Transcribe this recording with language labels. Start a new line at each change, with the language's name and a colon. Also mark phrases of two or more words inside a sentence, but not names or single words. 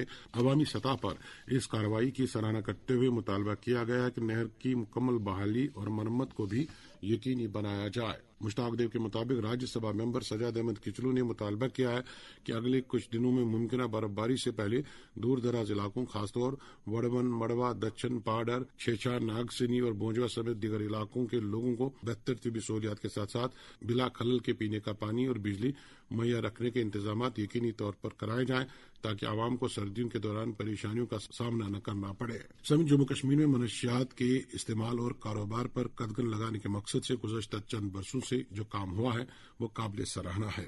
Urdu: عوامی سطح پر اس کارروائی کی سراہنا کرتے ہوئے مطالبہ کیا گیا کہ نہر کی مکمل بحالی اور مرمت کو بھی یقینی بنایا جائے۔ مشتاق دیو کے مطابق راجیہ سبھا ممبر سجاد احمد کچلو نے مطالبہ کیا ہے کہ اگلے کچھ دنوں میں ممکنہ برف باری سے پہلے دور دراز علاقوں خاص طور وڑبن، مڑوا، دچن، پاڈر، چھیچا، ناگسنی اور بونجوا سمیت دیگر علاقوں کے لوگوں کو بہتر طبی سہولیات کے ساتھ ساتھ بلا خلل کے پینے کا پانی اور بجلی مہیا رکھنے کے انتظامات یقینی طور پر کرائے جائیں تاکہ عوام کو سردیوں کے دوران پریشانیوں کا سامنا نہ کرنا پڑے۔ جموں کشمیر میں منشیات کے استعمال اور کاروبار پر قدغن لگانے کے مقصد سے گزشتہ چند برسوں سے جو کام ہوا ہے وہ قابل سراہنا ہے۔